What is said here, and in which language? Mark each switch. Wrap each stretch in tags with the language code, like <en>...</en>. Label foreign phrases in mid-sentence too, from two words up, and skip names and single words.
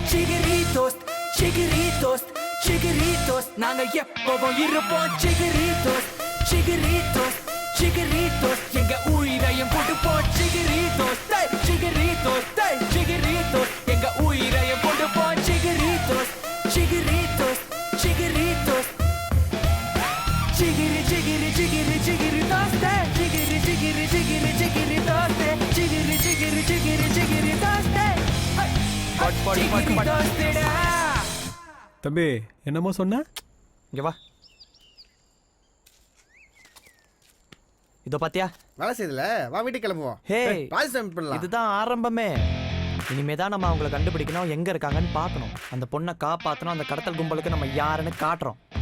<ta>சிகிரி தோஸ்த் சிகிரி தோஸ்த் சிகிரி தோஸ்த் நாங்க எப்பவும் இருப்போம். சிகிரி தோஸ்த் சிகிரி தோஸ்த் சிகிரி தோஸ்த் எங்க உயிரையும் போட்டுப்போம். சிகிரி தோஸ்த் சிகிரி தோஸ்த் சிகிரி தோஸ்த் எங்க உயிரையும் போட்டுப்போம். சிகிரி தோஸ்த் சிகிரி தோஸ்த் சிகிரி தோஸ்த் Chigiri chigiri chigiri chigiri toste chigiri chigiri chigiri chigiri toste chigiri chigiri chigiri chigiri toste chigiri toste da. தம்பி என்னமோ சொன்ன? இங்க வா. இதோ பாத்தியா வேலை செய்யல, வா வீட்டுக்கு கிளம்புவோம். ஹே பாய் சப்மிட் பண்ணலாம். இதுதான் ஆரம்பமே. இனிமே தான் நம்ம அவங்கள கண்டுபிடிக்கணும், எங்க இருக்காங்கன்னு பார்க்கணும். அந்த பொண்ணை காப்பாற்றணும், அந்த கடத்தல் கும்பலுக்கு நம்ம யாருன்னு காட்டுறோம்.</ta>